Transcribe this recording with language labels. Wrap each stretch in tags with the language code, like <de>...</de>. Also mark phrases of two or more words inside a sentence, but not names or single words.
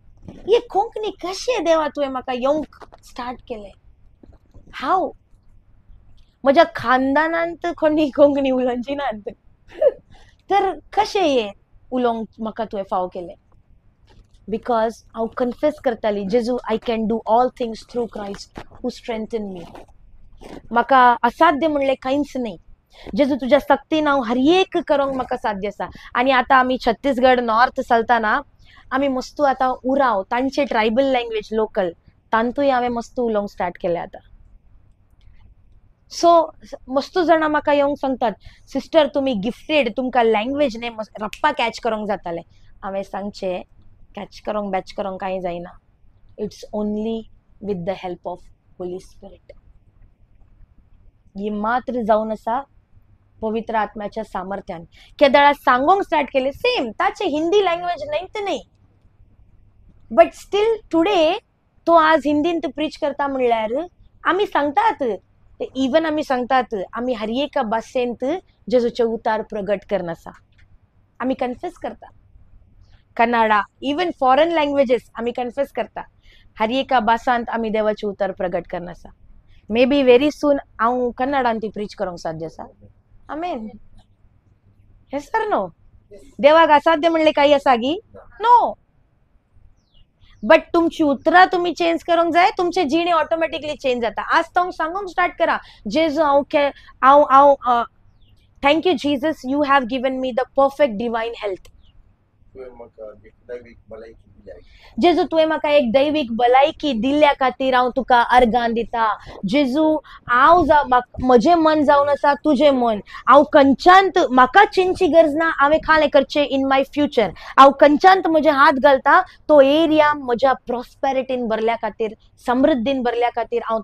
<kok>ये कोंकणी कशें देवा तुवें म्हाका येवंक स्टार्ट केलें. हाव म्हज्या खानदानांत कोणी कोंकणी उलोवची नात तर कशें हे उलोवंक म्हाका तुवें फाव केलें बिकॉज हांव कन्फेस करताली जेजू</kok> <en>I can do all things through Christ who strengthen me</en> <kok>म्हाका असाध्य म्हणलें कांयच नाही जेजू तुज्या सक्तीन हांव हर एक करूंक म्हाका साध्य आसा आनी आतां आमी छत्तीसगड नॉर्थ चलतना आमी मस्तू आतां उराव तांचे</kok> <en>tribal language local</en> <kok>तांतूय हांवें मस्तू उलोवंक स्टार्ट केलें आतां सो मस्तू जाणां म्हाका येवंक सांगतात सिस्टर तुमी गिफ्टेड तुमकां लँग्वेज न्ही रप्पा कॅच करूंक जातालें हांवें सांगचें कॅच करूंक बॅच करूंक कांय जायना</kok> <en>it's only with the help of Holy Spirit</en> <kok>ही मात्र जावन आसा पवित्र आत्म्याच्या सामर्थ्यान केदळा सांगोंक स्टार्ट केले सेम ताचे हिंदी लँग्वेज नाहीत नाही</kok> <en>but still today</en> <kok>तो आज हिंदींत प्रीच करता म्हणल्यार आमी सांगतात इवन आमी सांगतात आमी हर एका भाशेंत जेजूचे उतार प्रगट करन आसा आमी कन्फेस करता कन्नडा इवन</kok> <en>foreign languages</en> <kok>आमी कन्फेस करता हर एका भासांत आमी देवाचे उतार प्रगट करन आसा मे बी</kok> <en>very soon</en> <kok>हांव कन्नडांत ती प्रीच करूंक साध्य आसा आमेन हे सर नो देवाक असाध्य म्हणले काही आसा गी नो बट तुमची उतरां तुम्ही चेंज करूंक जाय तुमचे जिणे ऑटोमॅटिकली चेंज जाता आज तो सांगूंक स्टार्ट करा जेजू हांव</kok> <en>thank you Jesus you have given me the perfect divine health</en> <kok>जेजू तुवें म्हाका एक दैवीक भलायकी दिल्ल्या खातीर हांव तुका अर्गां दिता जेजू हांव म्हजें मन जावन आसा तुजें मन हांव खंयच्यानत म्हाका चिंतची गरज ना हांवें खालें करचें</kok> <en>in my future</en> <kok>हांव खंयच्यानत म्हजे हात घालता तो एरिया म्हज्या प्रॉस्पेरिटीन भरल्या खातीर समृद्धीन भरल्या खातीर हांव</kok>